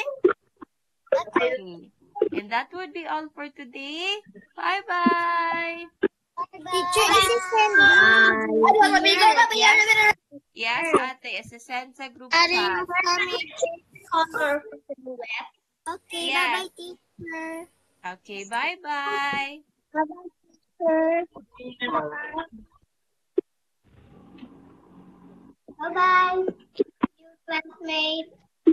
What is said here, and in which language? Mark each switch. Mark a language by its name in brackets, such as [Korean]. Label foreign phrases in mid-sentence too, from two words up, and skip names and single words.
[English] Okay. And that would be all for today. Bye-bye. Teacher assistant. Yes. Yes, ate. Assistant sa group chat. Color silhouette. Okay, Yes. bye-bye, teacher. Okay, bye-bye. Bye-bye, teacher. Bye-bye, classmate.